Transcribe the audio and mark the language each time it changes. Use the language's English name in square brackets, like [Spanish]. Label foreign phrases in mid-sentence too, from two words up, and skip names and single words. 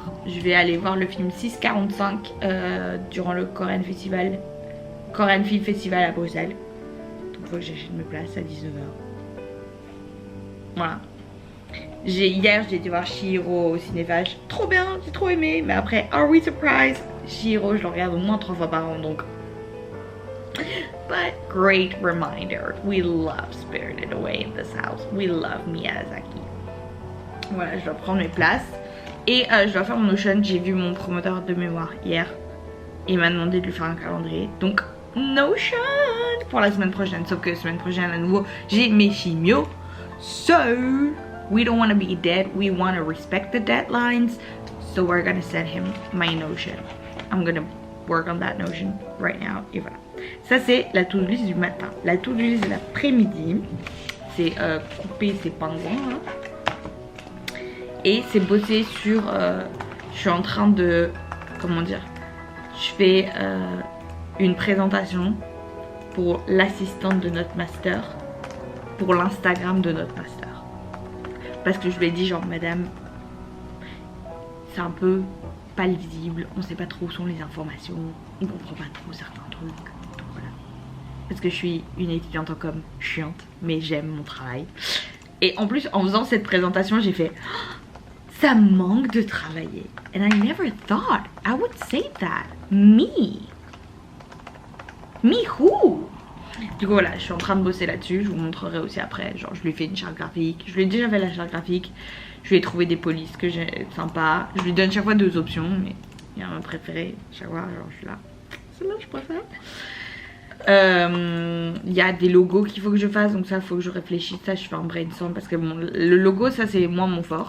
[French] Je vais aller voir le film 6:45 durant le Korean Film Festival à Bruxelles. Donc il faut que j'achète mes places à 19h. Voilà. Hier j'ai été voir Chihiro au Cinéphage. Trop bien, j'ai trop aimé. Mais après, [English] are we surprised? [French] Chihiro je le regarde au moins 3 fois par an donc. [English] But great reminder, we love Spirited Away in this house. We love Miyazaki. [French] Voilà, je dois prendre mes places. Et je dois faire mon Notion. J'ai vu mon promoteur de mémoire hier. Et il m'a demandé de lui faire un calendrier. Donc Notion pour la semaine prochaine. Sauf que la semaine prochaine à nouveau j'ai mes chimios. [English] So we don't want to be dead. We want to respect the deadlines. So we're gonna send him my Notion. I'm gonna work on that Notion right now. [French] Et voilà. Ça c'est la [English] to-do list [French] du matin. La [English] to-do list [French] de l'après-midi, c'est couper ces pingouins là. Et c'est bosser sur... je suis en train de... Comment dire? Je fais une présentation pour l'assistante de notre master. Pour l'Instagram de notre master. Parce que je lui ai dit genre madame, c'est un peu pas lisible, on sait pas trop où sont les informations, on comprend pas trop certains trucs. Donc voilà. Parce que je suis une étudiante en com chiante, mais j'aime mon travail. Et en plus en faisant cette présentation j'ai fait oh, ça manque de travailler. [English] And I never thought I would say that. Me who? [French] Du coup voilà, je suis en train de bosser là-dessus, je vous montrerai aussi après. Genre je lui ai fait une charte graphique, je lui ai déjà fait la charte graphique. Je lui ai trouvé des polices que j'ai sympa. Je lui donne chaque fois 2 options, mais il y a un préféré chaque fois, genre je suis là. Celle-là je préfère. Il y a des logos qu'il faut que je fasse, donc ça il faut que je réfléchisse, ça je fais un brainstorm parce que bon, le logo ça c'est moi mon fort.